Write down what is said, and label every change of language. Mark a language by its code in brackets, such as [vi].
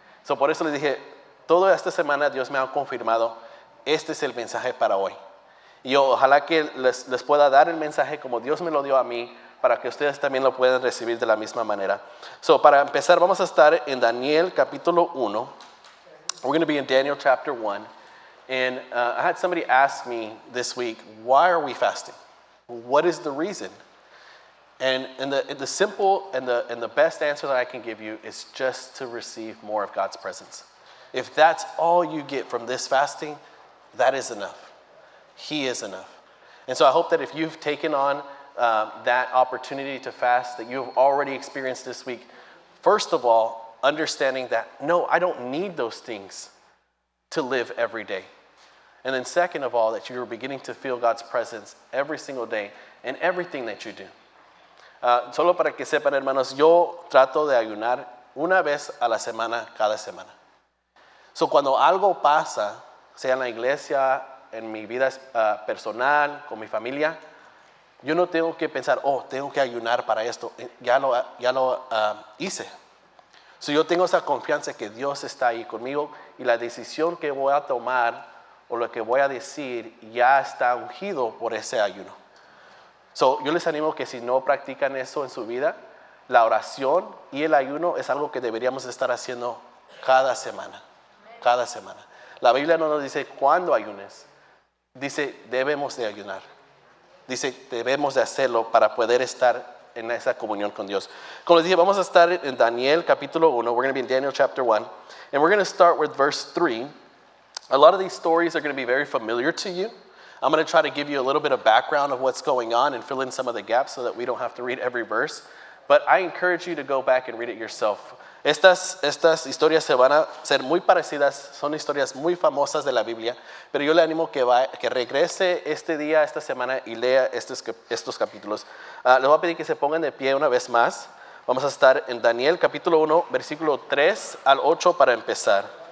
[es] Por eso les dije, toda esta semana Dios me ha confirmado, este es el mensaje para hoy. Y ojalá que les pueda dar el mensaje como Dios me lo dio a mí, para que ustedes también lo puedan recibir de la misma manera. Para empezar, vamos a estar en Daniel capítulo 1. [en] We're going to be in Daniel chapter 1. And I had somebody ask me this week, why are we fasting? What is the reason? And the simple and the best answer that I can give you is just to receive more of God's presence. If that's all you get from this fasting, that is enough. He is enough. And so I hope that if you've taken on that opportunity to fast that you've already experienced this week, first of all, understanding that, no, I don't need those things to live every day. And then second of all, that you're beginning to feel God's presence every single day in everything that you do. [es] Solo para que sepan, hermanos, yo trato de ayunar una vez a la semana, cada semana. Cuando algo pasa, sea en la iglesia, en mi vida personal, con mi familia, yo no tengo que pensar, tengo que ayunar para esto. Ya lo hice. Yo tengo esa confianza que Dios está ahí conmigo y la decisión que voy a tomar o lo que voy a decir ya está ungido por ese ayuno. Yo les animo que si no practican eso en su vida, la oración y el ayuno es algo que deberíamos estar haciendo cada semana. Cada semana. La Biblia no nos dice cuándo ayunes. Dice, debemos de ayunar. Dice, debemos de hacerlo para poder estar en esa comunión con Dios. Como les dije, vamos a estar en Daniel capítulo 1. [en] We're going to be in Daniel chapter 1. And we're going to start with verse 3. A lot of these stories are going to be very familiar to you. I'm going to try to give you a little bit of background of what's going on and fill in some of the gaps so that we don't have to read every verse. But I encourage you to go back and read it yourself. [es] Estas historias se van a ser muy parecidas, son historias muy famosas de la Biblia, pero yo le animo que regrese este día, esta semana y lea estos capítulos. Les voy a pedir que se pongan de pie una vez más. Vamos a estar en Daniel capítulo 1, versículo 3 al 8 para empezar.